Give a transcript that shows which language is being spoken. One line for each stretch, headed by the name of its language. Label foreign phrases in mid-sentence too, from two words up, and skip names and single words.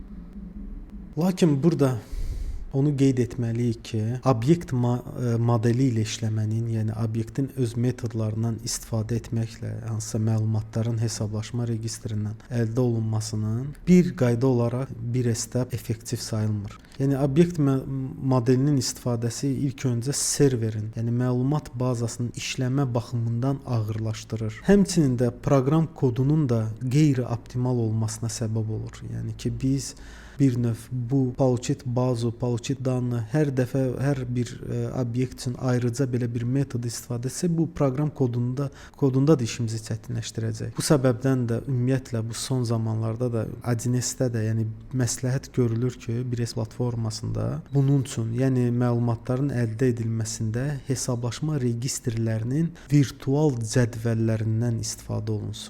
Azerbaijani: Lakin burada onu qeyd etməliyik ki, obyekt modeli ilə işləmənin, yəni obyektin öz metodlarından istifadə etməklə hansısa məlumatların hesablaşma registrindən əldə olunmasının bir qayda olaraq 1S-də effektiv sayılmır. Yəni obyekt modelinin istifadəsi ilk öncə serverin, yəni məlumat bazasının işləmə baxımından ağırlaşdırır. Həmçinin də proqram kodunun da qeyri-optimal olmasına səbəb olur. Yəni ki, biz bir növ bu
Russian: получить базу, получить данные
Azerbaijani: hər dəfə hər bir obyekt üçün ayrıca belə bir metod istifadə etsə, bu proqram kodunda da işimizi çətinləşdirəcək. Bu səbəbdən də ümumiyyətlə bu son zamanlarda da 1S-də də yəni məsləhət görülür ki, 1S platformasında bunun üçün, yəni məlumatların əldə edilməsində hesablaşma registrlərinin virtual cədvəllərindən istifadə olunsun.